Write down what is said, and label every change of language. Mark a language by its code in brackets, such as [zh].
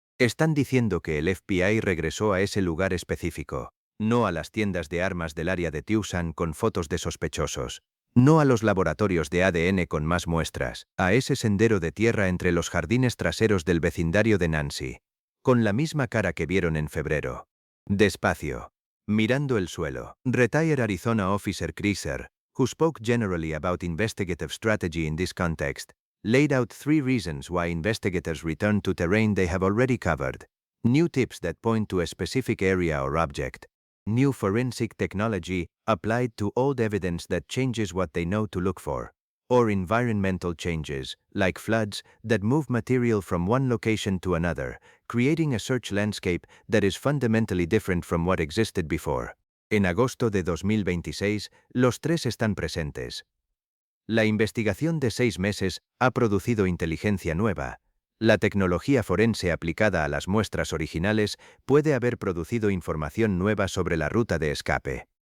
[es] Están diciendo que el FBI regresó a ese lugar específico, no a las tiendas de armas del área de Tucson con fotos de sospechosos, no a los laboratorios de ADN con más muestras, a ese sendero de tierra entre los jardines traseros del vecindario de Nancy, con la misma cara que vieron en febrero. Despacio, mirando el suelo. [en] Retired Arizona Officer Kreiser, who spoke generally about investigative strategy in this context, laid out 3 reasons why investigators return to terrain they have already covered. New tips that point to a specific area or object. New forensic technology applied to old evidence that changes what they know to look for. Or environmental changes, like floods, that move material from one location to another, creating a search landscape that is fundamentally different from what existed before. [es] En agosto de 2026, los 3 están presentes. La investigación de 6 meses ha producido inteligencia nueva. La tecnología forense aplicada a las muestras originales puede haber producido información nueva sobre la ruta de escape.